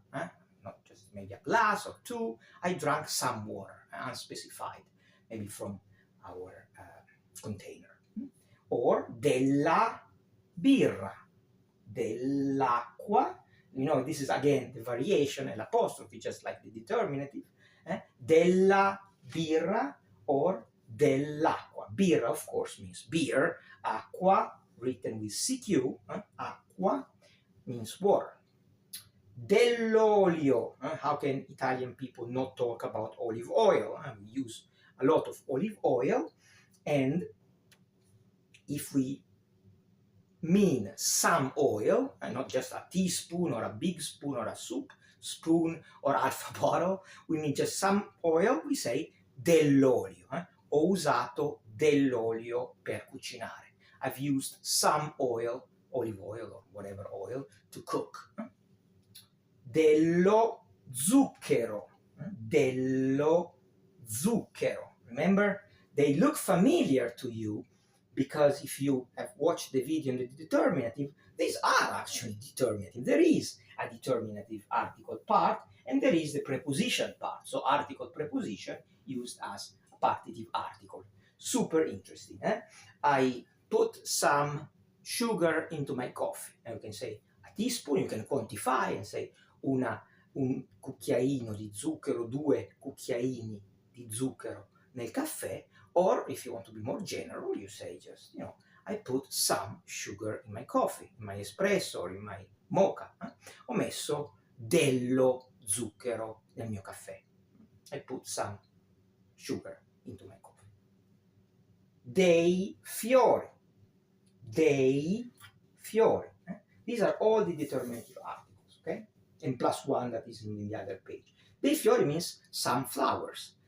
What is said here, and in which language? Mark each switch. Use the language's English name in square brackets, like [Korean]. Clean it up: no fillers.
[English] Not just maybe a glass or two. I drank some water, unspecified, maybe from our container. [Italian] Or della birra, dell'acqua. [English] You know, this is again the variation, l'apostrophe, just like the determinative. [Italian] Della birra or dell'acqua. [English] Birra, of course, means beer. Acqua, written with CQ. Acqua means water. [Italian] Dell'olio. [English] How can Italian people not talk about olive oil? We use a lot of olive oil. And if we mean some oil, and not just a teaspoon or a big spoon or a soup spoon or half a bottle, we mean just some oil, we say [Italian] dell'olio. Ho usato dell'olio per cucinare. [English] I've used some oil, olive oil or whatever oil, to cook. [Italian] Dello zucchero. Dello zucchero. [English] Remember, they look familiar to you, because if you have watched the video on the determinative, these are actually determinative. There is a determinative article part, and there is the preposition part. So article preposition used as a partitive article. Super interesting. I put some sugar into my coffee. And you can say a teaspoon, you can quantify and say [Italian] un cucchiaino di zucchero, 2 cucchiaini di zucchero nel caffè. [English] Or if you want to be more general, you say just, I put some sugar in my coffee, in my espresso or in my mocha. [Italian] Ho messo dello zucchero nel mio caffè. [English] I put some sugar into my coffee. [Italian] Dei fiori. Dei fiori. [English] These are all the determinative articles, okay? And plus one that is in the other page. [Italian] Dei fiori [English] means some flowers.